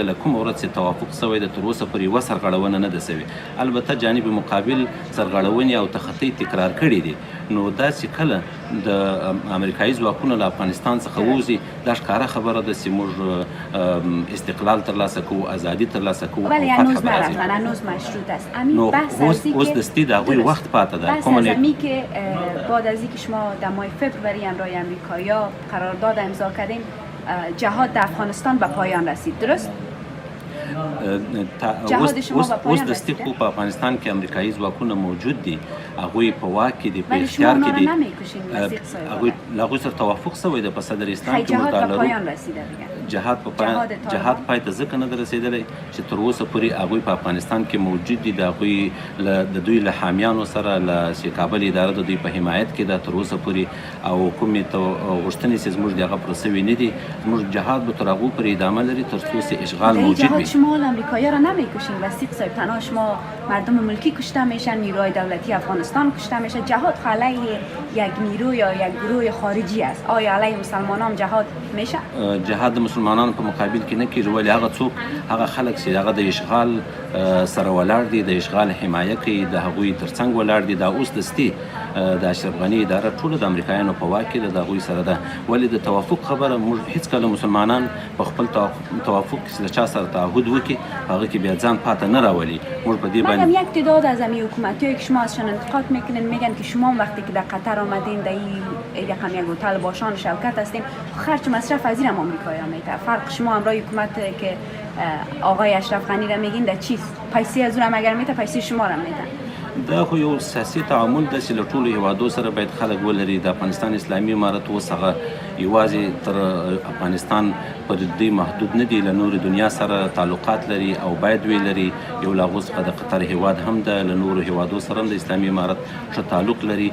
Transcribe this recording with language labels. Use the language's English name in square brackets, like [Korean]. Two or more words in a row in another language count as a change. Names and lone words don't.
[Pashto] له کومه ورځ چې توافق شوی ده تر اوسه پورې یوه سرغړونه نه ده شوې. البته جانب مقابل سرغړونې او تخطي تکرار کړي دي. نو دا چې کله د امریکایي ځواکونه له افغانستان څخه ووځي، دا ښکاره خبره ده چې موږ استقلال ترلاسه کوو، ازادي ترلاسه کوو. [Persian] ولی هنوز نرفتن، هنوز مشروط است. [Pashto] نو اوس دستی د هغوی وخت پاتې ده. [Persian] بحث از امی که بعد از اینکه شما در ماه فوریه همراه امریکایی‌ها قرارداد امضا کردیم، جهاد در افغانستان به پایان رسید، درست؟ [Pashto] اوس دستی خو په افغانستان کې امریکایي ځواکونه موجود دي، هغوی په واک کې دي، په اختیار کې دي. هغوی له هغوی سره توافق شوی ده په صدرستان کې جهاد پای ته ځکه نه ده رسېدلی چې تر اوسه پورې هغوی په افغانستان کې موجود دي. د دوی له حامیانو سره چې کابل اداره د دوی په حمایت کې ده تر اوسه پورې، او کومې غوښتنې چې زموږ د هغه پر سوي نه دي. زموږ جهاد به تر هغو پورې ادامه لري تر څو چې اشغال موجود وي. [Persian] شما امریکایی‌ها را نمیکشین وسیق صاحب، تنها شما مردم ملکی کشته میشن، نیروهای دولتی افغانستان کشته میشه. جهاد علیه یک نیرو یا یک گروه خارجی است. آیا علیه مسلمانان جهاد میشه؟ [Pashto] جهاد د مسلمانانو په مقابل کې نه کیږي، ولی هغه خلک چې هغه د اشغال سره ولاړ دي، د اشغال حمایه کوي، د هغوی ترڅنګ ولاړ دي. دا اوس دستي د اشرف غني اداره ټوله د امریکایانو په واک کې ده، د هغوی سره ده. ولې د توافق خبره موږ هیڅکله مسلمانان په خپل توافق کې له چا سره تعهد وکړي هغه کې بیا ځان پاتې نه راولي. موږ په دې باندې [Persian] یک تعداد از همین حکومت‌هایی که شما ازشان انتقاد میکنین میگن که شما وقتی که در قطر آمدین در این رقم یک هتل باشان شوکت هستیم، خرج مصرف از این هم آمریکایی‌ها میده. فرق شما همراه حکومت که آقای اشرف غنی را میگین در چیست؟ پیسې از اون هم اگر میده پیسې شما را میدن. [Pashto] دا خو یو سیاسي تعامل ده چې له ټولو هیوادو سره باید خلک ولري. د افغانستان اسلامي امارت اوس هغه یوازې تر افغانستان پورې دوی محدود نه دي، له نورې دنیا سره تعلقات لري او باید وی لري. یو له هغو څخه د قطر هیواد هم ده، له نورو هیوادو سره هم د اسلامي امارت ښه تعلق لري.